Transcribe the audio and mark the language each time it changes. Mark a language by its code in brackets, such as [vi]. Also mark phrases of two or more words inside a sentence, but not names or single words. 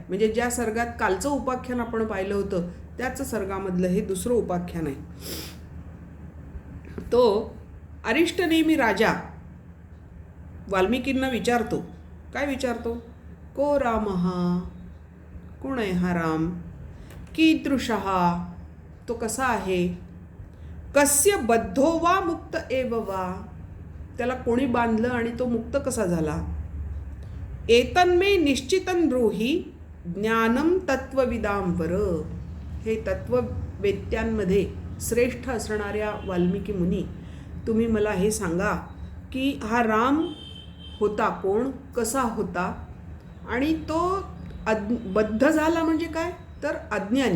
[mr] म्हणजे ज्या सर्गात कालचं उपाख्यान आपण पाहिलं होतं त्याच सर्गामधलं हे दुसरं उपाख्यान आहे. तो अरिष्टनेमी राजा वाल्मिकींना विचारतो. काय विचारतो? [sa] को रामः, [mr] कोण आहे हा राम? कीदृशः, तो कसा आहे? [sa] कस्य बद्धो वा मुक्त एव वा, [mr] त्याला कोणी बांधलं आणि तो मुक्त कसा झाला? [sa] एतन्मे निश्चितं ब्रूहि ज्ञानम तत्वविदांवर, [mr] हे तत्ववेत्यांमध्ये श्रेष्ठ असणाऱ्या वाल्मिकी मुनी, तुम्ही मला हे सांगा की हा राम होता कोण, कसा होता, आणि तो बद्ध झाला म्हणजे काय तर अज्ञानी.